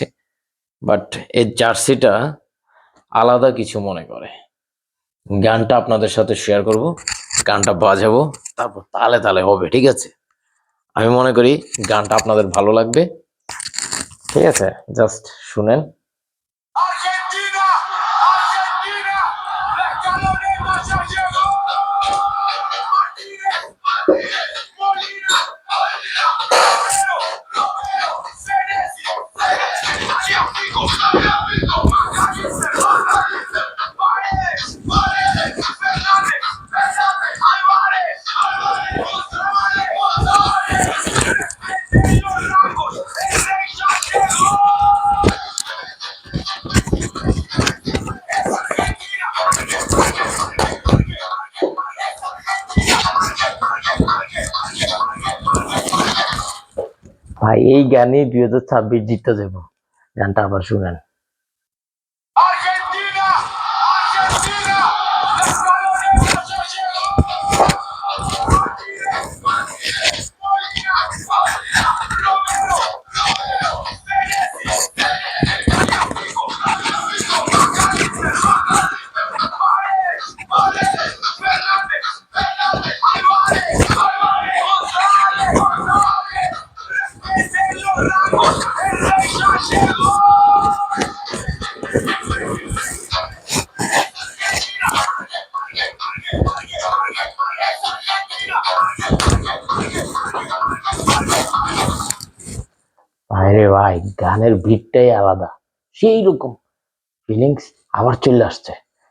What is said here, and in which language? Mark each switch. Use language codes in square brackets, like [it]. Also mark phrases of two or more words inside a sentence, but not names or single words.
[bn] বাট এই জার্সিটা আলাদা কিছু মনে করে। গানটা আপনাদের সাথে শেয়ার করব, গানটা বাজাবো, তারপর তালে তালে হবে, ঠিক আছে? আমি মনে করি গানটা আপনাদের ভালো লাগবে, ঠিক আছে? জাস্ট শুনেন। [es] Argentina, Argentina, la escaloneta ya llegó. Martínez, Molina, Romero, Messi, Aliafico, Magalhães, Paredes, Fernández, Álvarez, González, respeten los rangos, el rey ya llegó. [bn] ভাই এই গানে 2026 জিততে যাবো, গানটা আবার শুনেন। [es] Argentina, Argentina, la escaloneta ya llegó. Martínez, Molina, Romero, Messi, Aliafico, Magalhães, Paredes, Fernández, Álvarez, González, respeten los rangos, el rey ya llegó. [bn] আরে ভাই, গানের ভিড়টাই আলাদা, সেই রকম ফিলিংস আবার চলে আসছে।